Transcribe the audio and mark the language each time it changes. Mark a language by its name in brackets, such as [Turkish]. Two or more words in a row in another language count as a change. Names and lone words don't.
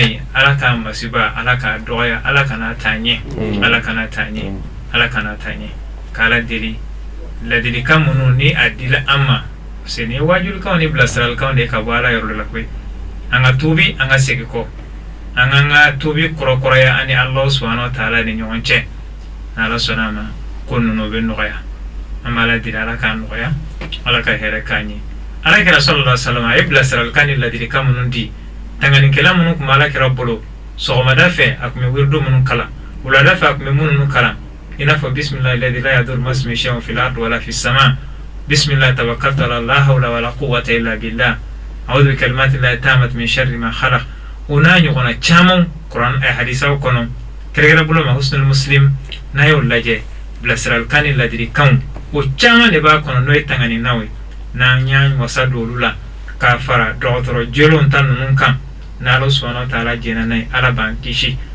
[Bambara] yen Ala k'a masiba Ala k'a dɔgɔya Ala kana taa ɲɛ Ala kana taa ɲɛ Ala kana taa ɲɛ k'Ala deli ladilikan minnu ni a dila an ma parce que ni wajulukanw ni bilasiralikanw de ka bɔ Ala yɔrɔ la koyi an ka tubi an ka segin kɔ an ka tubi kɔrɔkɔrɔya ani [Arabic] الله سبحانه وتعالى [Bambara] ni ɲɔgɔn cɛ n'Ala sɔnna ma ko ninnu bɛ nɔgɔya an b'a la deli Ala k'a nɔgɔya Ala ka hɛrɛ k'an ye Alakira [Arabic] صلى الله عليه وسلم [Bambara] a ye bilasiralikan ni ladilikan minnu di tanganikɛla minnu tun bɛ Alakira bolo sɔgɔmada fɛ a tun bɛ wirido minnu kalan wulada fɛ a tun bɛ minnu kalan i n'a fɔ [Arabic] بسم الله الذي لا يضر مع اسمه شيء في الأرض ولا في السماء بسم الله توكلت على الله لا حول ولا قوة إلا بالله أعوذ بكلمات الله التامات من شر ما خلق [Bambara] una ɲɔgɔnna caman Quran hadisaw kɔnɔ kɛrɛkɛrɛ bolo ma husnul muslim n'a y'o lajɛ bilasiralikan ni ladilikanw o caman de b'a kɔnɔ n'o ye tanganinaw ye n'an y'a wasa don olu la k'a fara dɔgɔtɔrɔ jolenw ta ninnu kan n'Ala [Arabic] سبحانه وتعالى [Bambara] jɛna n'a ye Ala b'an kisi